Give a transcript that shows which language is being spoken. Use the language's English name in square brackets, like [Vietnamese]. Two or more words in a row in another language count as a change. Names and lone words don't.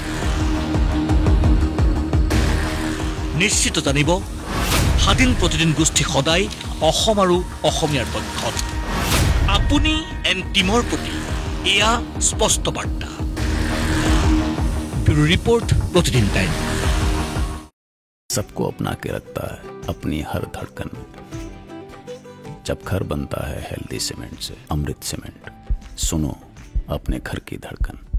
[Assamese] নিশ্চিত জানিব, স্বাধীন প্ৰতিদিন গোষ্ঠী সদায় অসম আৰু অসমীয়াৰ পক্ষত। আপুনি এন টিমৰ প্ৰতি এয়া স্পষ্ট বাৰ্তা। [English] bureau report, [Assamese] প্ৰতিদিন টাইম। [Hindi] सबको अपना के रखता है अपनी हर धड़कन में। जब घर बनता है [English] healthy cement [Hindi] से, अमृत सीमेंट, सुनो अपने घर की धड़कन।